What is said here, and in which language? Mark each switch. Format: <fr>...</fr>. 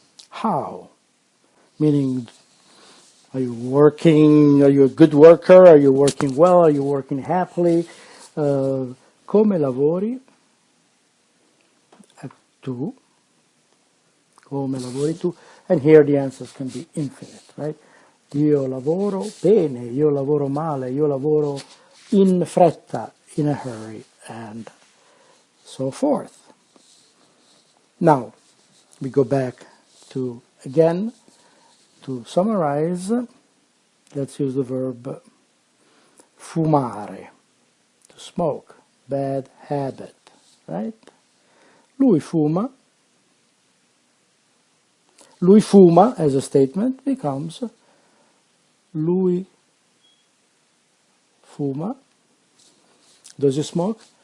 <en>How? Meaning, are you working, are you a good worker, are you working well, are you working happily?</en> <it>Come lavori? Tu. Come lavori tu?</it> <en>And here the answers can be infinite, right?</en> <it>Io lavoro bene, io lavoro male, io lavoro in fretta,</it> <en>in a hurry, and so forth. Now, we go back to, again, to summarize, let's use the verb fumare, to smoke, bad habit, right?</en> <it>Lui fuma</it> <en>as a statement becomes</en> <it>lui fuma.</it> <en>Does he smoke?</en>